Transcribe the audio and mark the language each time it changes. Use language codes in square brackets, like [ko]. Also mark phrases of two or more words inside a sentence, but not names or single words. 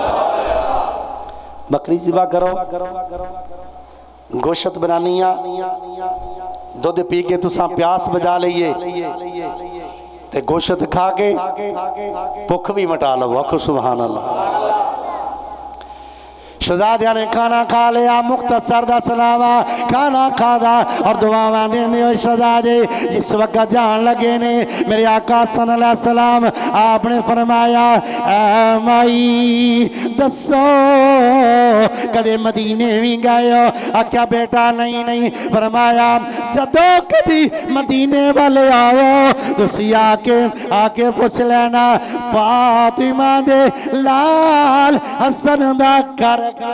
[pa] بکری ذبح کرو، گوشت بنانیا، دودھ پی کے تسا پیاس بجھا لئے تے گوشت کھا کے بھکھ بھی مٹا لو. [ar] آکھو سبحان الله. [pa] شہزادیاں نے کھانا کھا لیا، مختصر دا سلاوا کھانا کھادا اور دعاواں دیندے ہوئے شہزادے جس وقت جان لگے نے میرے آقا [ar] صلى الله عليه وسلم [pa] آپنے فرمایا اے مائی دسو کدے مدینے بھی گئے ہو? آکھیا بیٹا نہیں نہیں. فرمایا جدوں کدی مدینے والے آؤ تسی آکے پچھ لینا فاطمہ دے لال حسن دا کر.